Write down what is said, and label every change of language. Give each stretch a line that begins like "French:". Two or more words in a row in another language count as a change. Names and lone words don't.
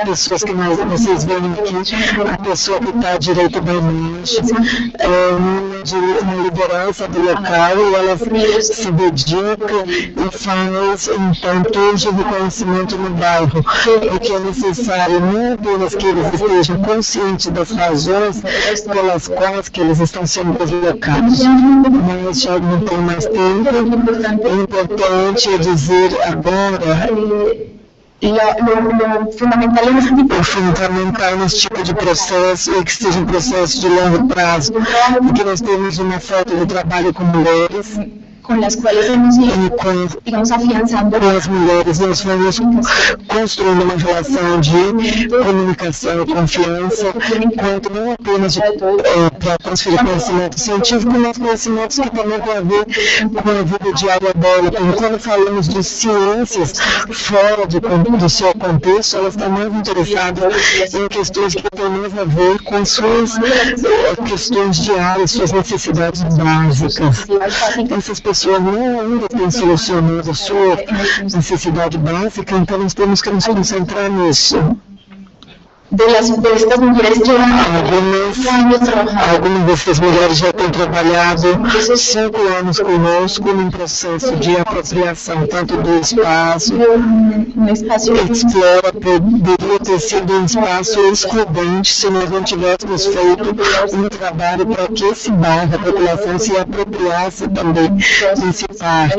Portuguese: pessoas que vocês veem aqui, a pessoa que está à direita da imagem, uma liderança do local, e ela se dedica e faz, então, todo o reconhecimento no bairro, o que é necessário, não apenas que eles estejam conscientes das razões pelas quais que eles estão sendo deslocados, mas já não tem mais tempo. É importante dizer agora
Spanish: lo fundamental en este tipo
Portuguese: o fundamental nesse tipo de processo é que seja um processo de longo prazo, porque nós temos uma falta de trabalho com mulheres,
Spanish: con las cuales hemos ido, digamos, afianzando
Portuguese: com as mulheres, nós vamos construindo uma relação de comunicação e confiança, quanto não apenas para transferir conhecimento científico, mas conhecimentos que também têm a ver com a vida diária dela. Porque quando falamos de ciências fora do seu contexto, elas estão mais interessadas em questões que têm mais a ver com suas questões diárias, suas necessidades básicas. Essas pessoas não ainda têm solucionado a sua necessidade básica, então nós temos que nos concentrar nisso.
Spanish: de estas mujeres llevan años trabajando.
Portuguese: Algumas dessas mulheres já têm trabalhado 5 anos conosco num processo de apropriação tanto do espaço. Explora poderia ter sido um espaço excludente se nós não tivéssemos feito um trabalho para que esse bairro, a população, se apropriasse também desse parque.